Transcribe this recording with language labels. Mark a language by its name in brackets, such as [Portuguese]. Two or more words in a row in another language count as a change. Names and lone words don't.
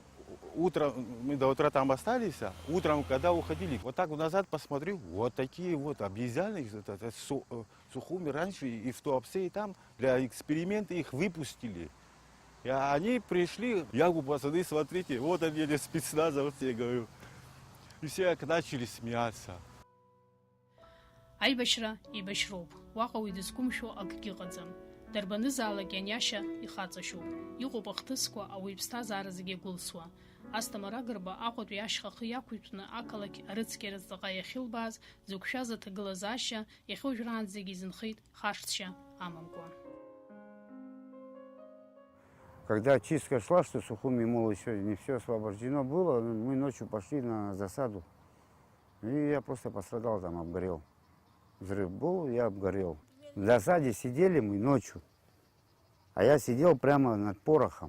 [Russian] Утром, мы до утра там остались, а утром, когда уходили, вот так назад посмотрел, вот такие вот обезьяны, Сухуми раньше и в Туапсе, и там для эксперимента их выпустили. И они пришли, я говорю, пацаны, смотрите, вот они, спецназа, вот я говорю. И все начали смеяться. [Abkhazian] Аибашьра ибашьроуп, уаҟа уи дызқәымшәо акгьы ыҟаӡам. Дарбанызаалак ианиашьа ихаҵашьоуп. Иҟоуп ахҭысқәа ауаҩ иԥсҭазаара зегьы гәылсуа. Асҭамыр Агрба Аҟәатәи ашьхахы иақәиҭәны ақалақь арыцқьара ҵаҟа иахьылбааз, зықәшәаз аҭагылазаашьа иахьа уажәраанӡа зегьы изынхеит хашҭшьа амамкәа. [Russian] Когда чистка шла, что Сухуми, мол, еще не все освобождено было, мы ночью пошли на засаду. И я просто пострадал там, обгорел. Взрыв был, я обгорел. В засаде сидели мы ночью, а я сидел прямо над порохом.